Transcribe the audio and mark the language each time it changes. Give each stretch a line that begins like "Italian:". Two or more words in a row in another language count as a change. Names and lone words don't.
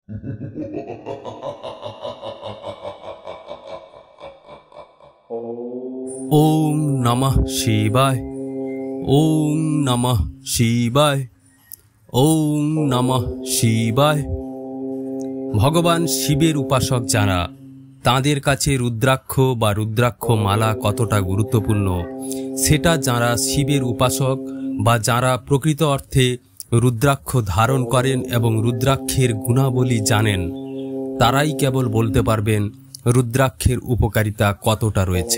Sanskrit: ওম নমঃ শিবায়। ওম নমঃ শিবায়। ওম নমঃ শিবায়।
Bangla: ভগবান শিবের উপাসক যারা, তাঁদের কাছে রুদ্রাক্ষ বা রুদ্রাক্ষ মালা কতটা গুরুত্বপূর্ণ সেটা যারা শিবের উপাসক বা যারা প্রকৃত অর্থে রুদ্রাক্ষ ধারণ করেন এবং রুদ্রাক্ষের গুণাবলী জানেন, তারাই কেবল বলতে পারবেন রুদ্রাক্ষের উপকারিতা কতটা রয়েছে।